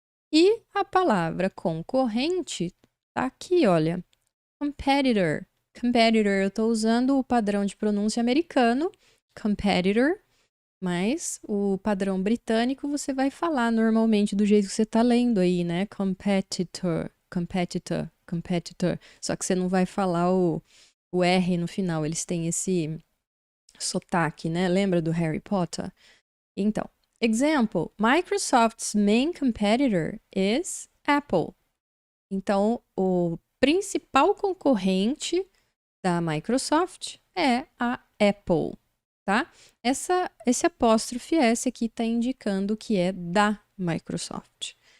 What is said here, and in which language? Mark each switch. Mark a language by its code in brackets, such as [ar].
[pt] E a palavra concorrente tá aqui, olha. Competitor. Competitor, eu tô usando o padrão de pronúncia americano, competitor, mas o padrão britânico você vai falar normalmente do jeito que você tá lendo aí, né? [en] Competitor, competitor, competitor. [pt] Só que você não vai falar o R no final, eles têm esse sotaque, né? Lembra do Harry Potter? [en] Então, example, Microsoft's main competitor is Apple. [pt] Então, o principal concorrente da Microsoft é a Apple, tá? Esse apóstrofe S aqui está indicando que é da Microsoft.